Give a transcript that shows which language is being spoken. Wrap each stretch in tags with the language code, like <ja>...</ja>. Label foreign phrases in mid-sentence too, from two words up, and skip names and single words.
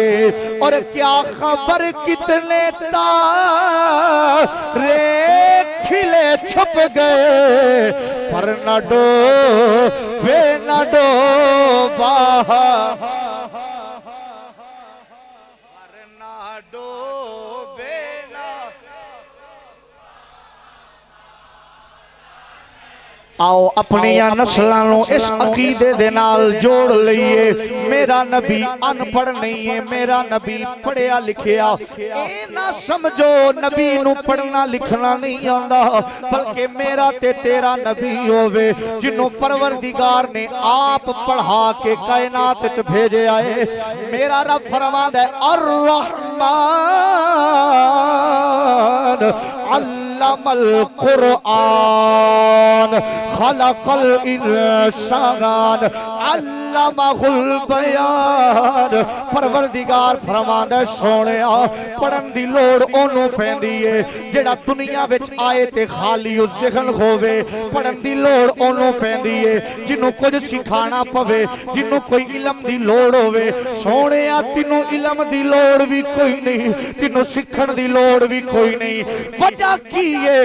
<pa>اور کیا خبر کتنے تارے کھلے چھپ گئے، پر نہ ڈوبے نہ ڈوبا، آؤ اپنی نسلوں نو اس عقیدے دے نال جوڑ لئیے۔ میرا نبی ان پڑھ نہیں ہے، میرا نبی پڑھیا لکھیا۔ اے نہ سمجھو نبی نو پڑھنا لکھنا نہیں آندا، بلکہ میرا تے تیرا نبی ہووے جنوں پروردگار نے آپ پڑھا کے کائنات وچ بھیجے آئے۔ میرا رب فرماندا ہے</pa> <ar>الرحمن علم القرآن خلق الانسان علمہ البیان۔</ar> <pa>پروردگار فرماندا سونیا پڑھن دی لوڑ اونوں پیندی ہے جڑا دنیا وچ آئے تے خالی ذہن ہووے، پڑھن دی لوڑ اونوں پیندی ہے جنوں کچھ سکھانا پوے، جنوں کوئی علم دی لوڑ ہووے۔ سونیا تینوں علم دی لوڑ بھی کوئی نہیں، تینوں سکھن دی لوڑ بھی کوئی نہیں۔ وجہ کی ہے؟</pa>